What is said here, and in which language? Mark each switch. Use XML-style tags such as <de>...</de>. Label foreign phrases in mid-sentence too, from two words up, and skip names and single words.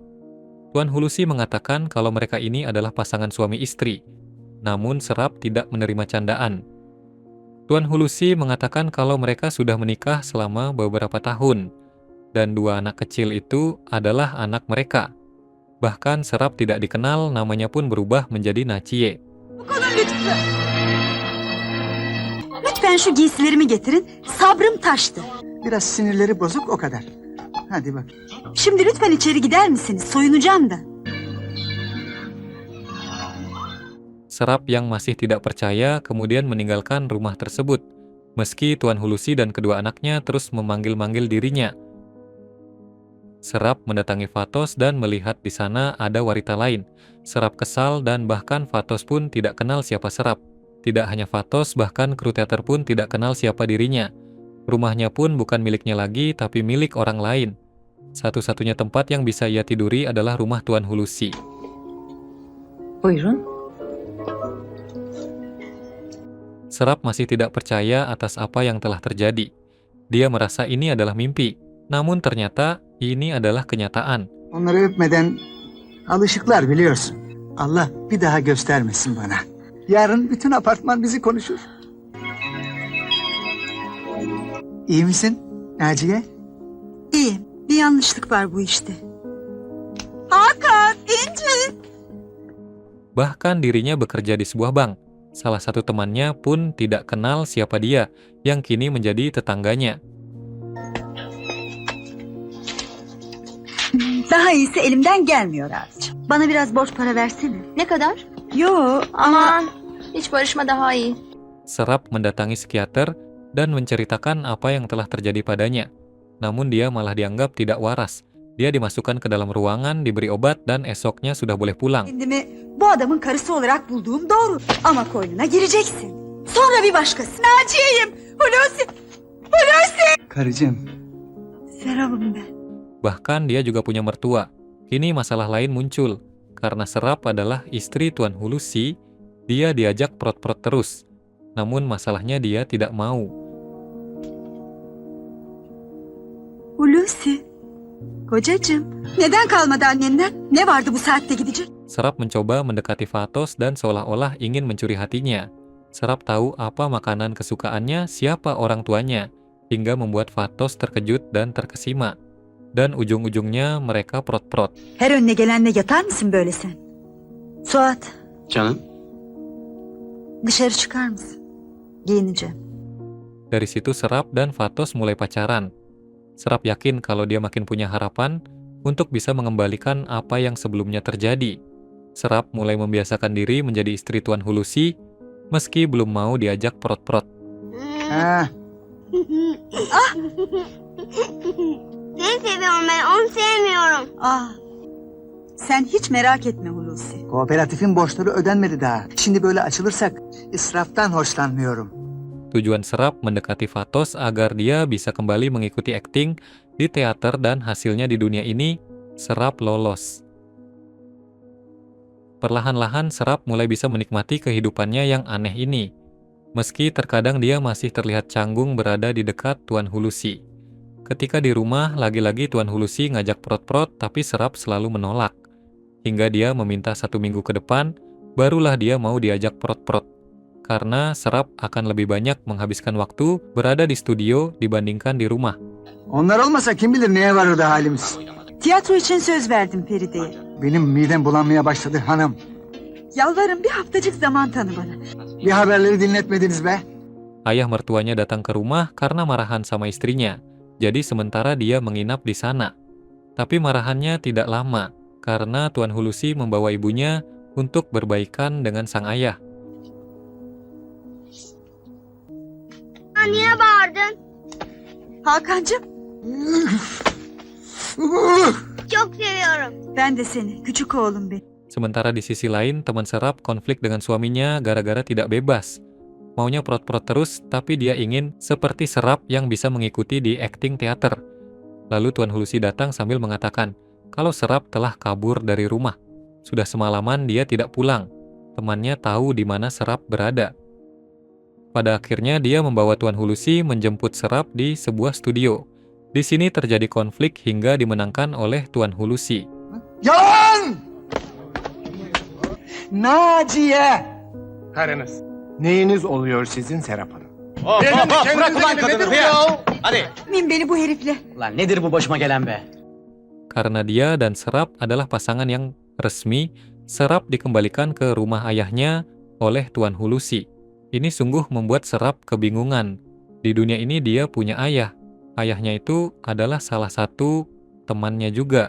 <id>Tuan Hulusi mengatakan kalau mereka ini adalah pasangan suami istri. Namun Serap tidak menerima candaan. Tuan Hulusi mengatakan kalau mereka sudah menikah selama beberapa tahun. Dan dua anak kecil itu adalah anak mereka. Bahkan Serap tidak dikenal, namanya pun berubah menjadi Naciye.</id> <tr>Lütfen şu giysilerimi getirin. Sabrım taştı. Biraz sinirleri bozuk o kadar. Hadi bak. Şimdi lütfen içeri gider misiniz? Soyunacağım da.</tr> <id>Serap yang masih tidak percaya kemudian meninggalkan rumah tersebut. Meski Tuan Hulusi dan kedua anaknya terus memanggil-manggil dirinya. Serap mendatangi Fatos dan melihat di sana ada wanita lain. Serap kesal dan bahkan Fatos pun tidak kenal siapa Serap. Tidak hanya Fatos, bahkan kru teater pun tidak kenal siapa dirinya. Rumahnya pun bukan miliknya lagi, tapi milik orang lain. Satu-satunya tempat yang bisa ia tiduri adalah rumah Tuan Hulusi.</id> <tr>Buyurun.</tr> <id>Serap masih tidak percaya atas apa yang telah terjadi. Dia merasa ini adalah mimpi, namun ternyata ini adalah kenyataan.</id> <tr>Onları öpmeden alışıklar biliyorsun. Allah bir daha göstermesin bana. Yarın bütün apartman bizi konuşur. İyi misin Naciye? İyiyim. Bir yanlışlık var bu işte. Hakan, İnci.</tr> <id>Bahkan dirinya bekerja di sebuah bank. Salah satu temannya pun tidak kenal siapa dia, yang kini menjadi tetangganya.</id> <tr>Daha iyisi elimden gelmiyor abicim. Bana biraz borç para versene. Ne kadar? Yo ama... Aman, hiç barışma daha iyi.</tr> <id>Serap mendatangi psikiater dan menceritakan apa yang telah terjadi padanya. Namun dia malah dianggap tidak waras. Dia dimasukkan ke dalam ruangan, diberi obat, dan esoknya sudah boleh pulang.</id> <tr>Kendimi bu adamın karısı olarak bulduğum doğru. Ama koynuna gireceksin. Sonra bir başkası. Naciye'yim. Hulusi. Hulusi. Karıcığım. Serap'ım ben.</tr> <id>Bahkan dia juga punya mertua. Kini masalah lain muncul. Karena Serap adalah istri Tuan Hulusi, dia diajak prot-prot terus. Namun masalahnya dia tidak mau.</id> <tr>Hulusi. Kocacığım. Neden kalmadı annenden? Ne vardı bu saatte gidecek?</tr> <id>Serap mencoba mendekati Fatos dan seolah-olah ingin mencuri hatinya. Serap tahu apa makanan kesukaannya, siapa orang tuanya, hingga membuat Fatos terkejut dan terkesima. Dan ujung-ujungnya mereka prot-prot.</id> <tr>Her önüne gelenle yatar mısın böyle sen? Suat, Canım, dışarı çıkar mısın? Giyineceğim.</tr> <id>Dari situ Serap dan Fatos mulai pacaran. Serap yakin kalau dia makin punya harapan untuk bisa mengembalikan apa yang sebelumnya terjadi. Serap mulai membiasakan diri menjadi istri Tuan Hulusi, meski belum mau diajak prot-prot.</id> <tr>Ha, Seni seviyorum ben, onu sevmiyorum. Ah, sen hiç merak etme Hulusi. kooperatifin borçları ödenmedi daha. Şimdi böyle açılırsak israftan hoşlanmıyorum.</tr> <id>Tujuan Serap mendekati Fatos agar dia bisa kembali mengikuti akting di teater dan hasilnya di dunia ini, Serap lolos. Perlahan-lahan Serap mulai bisa menikmati kehidupannya yang aneh ini. Meski terkadang dia masih terlihat canggung berada di dekat Tuan Hulusi. Ketika di rumah, lagi-lagi Tuan Hulusi ngajak prot-prot tapi Serap selalu menolak. Hingga dia meminta 1 minggu ke depan, barulah dia mau diajak prot-prot. Karena Serap akan lebih banyak menghabiskan waktu berada di studio dibandingkan di rumah.</id> <tr>Onlar olmasa kim bilir neye varırdı halimiz. Tiyatro için söz verdim Feride'ye. Benim midem bulanmaya başladı hanım. Yalvarırım bir haftacık zaman tanı bana. Bir haberleri dinletmediniz be.</tr> <id>Ayah mertuanya datang ke rumah karena marahan sama istrinya. Jadi sementara dia menginap di sana. Tapi marahannya tidak lama karena Tuan Hulusi membawa ibunya untuk berbaikan dengan sang ayah.</id> <tr>Niye bağırdın? Hakan'cığım, Çok seviyorum. ben de seni, küçük oğlum benim.</tr> <id>Sementara di sisi lain, teman Serap konflik dengan suaminya gara-gara tidak bebas. Maunya prot-prot terus, tapi dia ingin seperti Serap yang bisa mengikuti di akting teater. Lalu Tuan Hulusi datang sambil mengatakan kalau Serap telah kabur dari rumah. Sudah semalaman dia tidak pulang. Temannya tahu di mana Serap berada. Pada akhirnya dia membawa Tuan Hulusi menjemput Serap di sebuah studio. Di sini terjadi konflik hingga dimenangkan oleh Tuan Hulusi.</id> <tr>Yalan! Naciye! Karınız. Neyiniz oluyor sizin Serap Hanım? bırak ulan kadını Hıyar. Hadi. Min beni bu herifle. Lan nedir bu başıma gelen be?</tr> <id>Karena dia dan Serap adalah pasangan yang resmi, Serap dikembalikan ke rumah ayahnya oleh Tuan Hulusi. Ini sungguh membuat Serap kebingungan. Di dunia ini dia punya ayah. Ayahnya itu adalah salah satu temannya juga.</id>